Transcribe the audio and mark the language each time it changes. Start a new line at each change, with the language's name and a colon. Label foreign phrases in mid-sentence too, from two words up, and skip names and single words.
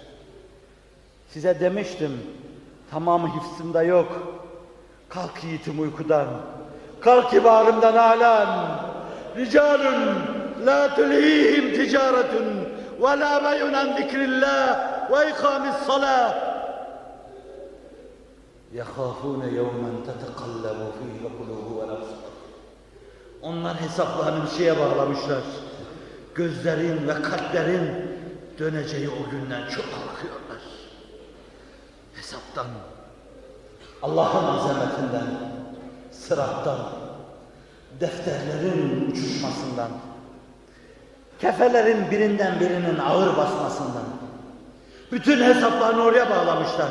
Turkish: Erler. Size demiştim, tamamı hifzimde yok. Kalk yiğitim uykudan, kalk kibarımdan alan.
Arabic: رجال لا تلهيهم تجارة ولا بيع عن ذكر الله وإقام الصلاة. يَخَافُونَ يَوْمًا تَتَقَلَّبُ فِيهِ الْقُلُوبُ وَالْأَبْصَارُ.
Turkish: Onlar hesaplarını bir şeye bağlamışlar. Gözlerin ve kalplerin döneceği o günden çok korkuyorlar. Hesaptan, Allah'ın azametinden, sırattan, defterlerin uçuşmasından, kefelerin birinden birinin ağır basmasından, bütün hesaplarını oraya bağlamışlar.